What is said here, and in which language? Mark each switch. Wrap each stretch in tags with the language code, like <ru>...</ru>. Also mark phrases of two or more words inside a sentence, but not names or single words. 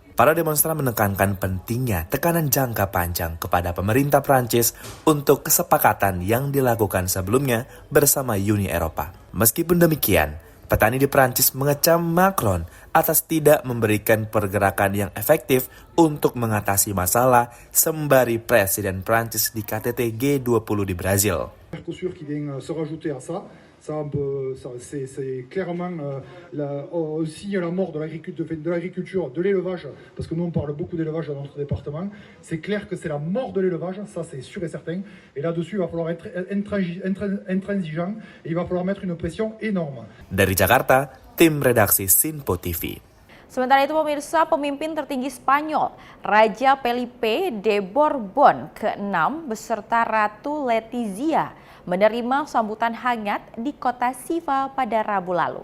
<id>Para demonstran menekankan pentingnya tekanan jangka panjang kepada pemerintah Prancis untuk kesepakatan yang dilakukan sebelumnya bersama Uni Eropa. Meskipun demikian, petani di Prancis mengecam Macron atas tidak memberikan pergerakan yang efektif untuk mengatasi masalah sembari Presiden Prancis di KTT G20 di Brazil.</id> <fr>Mercosur qui vient se rajouter à ça. C'est clairement on signe la mort de l'agriculture, de l'élevage, parce que nous on parle beaucoup d'élevage dans notre département. C'est clair que c'est la mort de l'élevage, ça c'est sûr et certain. Et là-dessus, il va falloir être intransigeant et il va falloir mettre une pression énorme.</fr> <id>Dari Jakarta, tim redaksi Sinpo TV. Sementara itu pemirsa, pemimpin tertinggi Spanyol, Raja Felipe de Borbon ke-6 beserta Ratu Letizia menerima sambutan hangat di kota Siva pada Rabu lalu.</id>